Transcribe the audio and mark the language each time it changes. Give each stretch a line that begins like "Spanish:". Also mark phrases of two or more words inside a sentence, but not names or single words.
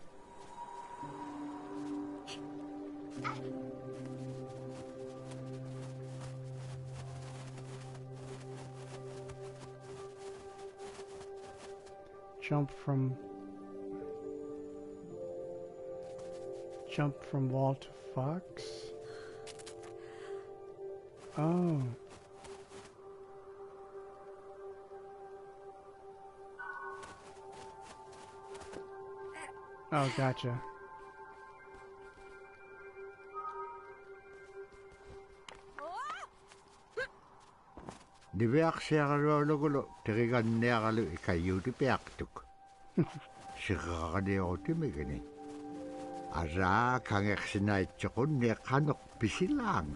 English: Jump from wall to fox. Oh. Oh, gotcha.
Inuktitut: Niviaq siaqalualugulo teriganniaqalu ikayuutipiaqtuk. Siqaqaniurutimigani. Araa kangeqsinaitsoqunni qanuq pisilaanga.